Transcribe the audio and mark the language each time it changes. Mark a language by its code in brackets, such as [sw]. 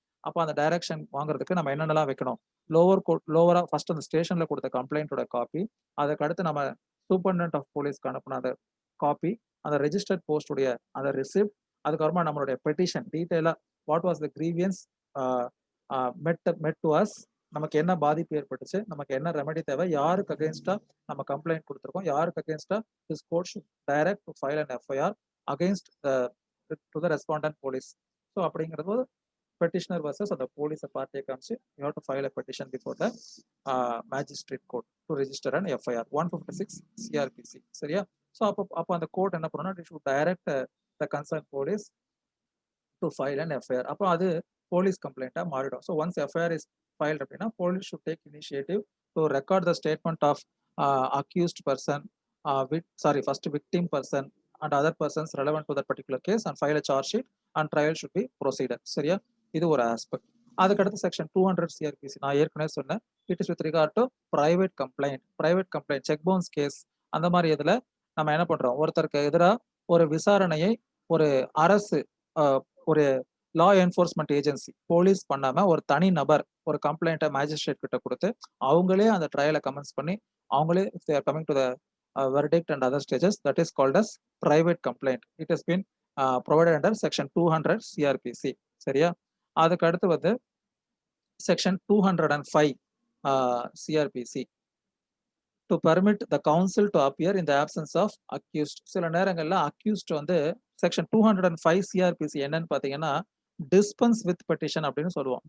[ta] அப்போ அந்த டைரக்ஷன் வாங்குறதுக்கு நம்ம என்னென்னலாம் வைக்கணும், லோவரா ஃபர்ஸ்ட் அந்த ஸ்டேஷன்ல கொடுத்த கம்ப்ளைண்டோட காப்பி, அதுக்கு அடுத்து நம்ம சூப்பர்டென்ட் ஆஃப் போலீஸ்க்கு அனுப்பின அந்த காப்பி, அந்த ரெஜிஸ்டர்ட் போஸ்டுடைய அந்த ரிசிப்ட், அதுக்கப்புறமா நம்மளுடைய பெட்டிஷன் டீட்டெயிலா [en] what was the grievance met to us, [ta] நமக்கு என்ன பாதிப்பு ஏற்பட்டுச்சு, நமக்கு என்ன ரெமெடி தேவை, யாருக்கு அகேன்ஸ்டா நம்ம கம்ப்ளைண்ட் கொடுத்துருக்கோம், யாருக்கு அகேன்ஸ்டா [en] This court should direct to file an FIR against to the respondent police. [ta] So அப்படிங்கிறது [en] petitioner versus [ta] அந்த போலீஸ் பார்ட்டியை காமிச்சு [en] you have to file a petition before the magistrate court to register an FIR 156 CRPC. [ta] சரியா? So அப்போ அந்த court என்ன பண்ணணும்னா [en] it should direct the concerned police to file an FIR. [ta] அப்போ அது போலீஸ் கம்ப்ளைண்ட்டா மாறிடும். [en] so once FIR is filed [ta] அப்படின்னா [en] Police should take initiative to record the statement of accused person, first victim person and other persons relevant to that particular case and file a charge sheet and trial should be proceeded. [ta] சரியா? இது ஒரு aspect. அதுக்கடுத்து section 200 CrPC நான் ஏற்கனவே சொன்னேன். [en] It is with regard to private complaint cheque bounce case. [ta] அந்த மாதிரி இதுல நம்ம என்ன பண்றோம், ஒருத்தருக்கு எதிராக ஒரு விசாரணையை ஒரு அரசு ஒரு லா என்ஃபோர்ஸ்மெண்ட் ஏஜென்சி போலீஸ் பண்ணாம ஒரு தனி நபர் ஒரு கம்ப்ளைண்ட்டை மேஜிஸ்ட்ரேட் கிட்ட கொடுத்து அவங்களே அந்த ட்ரையலை கமென்ஸ் பண்ணி அவங்களே [en] Coming to the verdict and other stages, that is called as private complaint. It has been provided under section 200 CRPC. [ta] சரியா? அதுக்கு அடுத்து வந்து [en] Section 205 CRPC to permit the counsel to appear in the absence of accused. [ta] சில நேரங்கள்ல accused வந்து section 205 CrPC என்னன்னு பாத்தீங்கன்னா dispense with petition அப்படின்னு சொல்லுவோம்.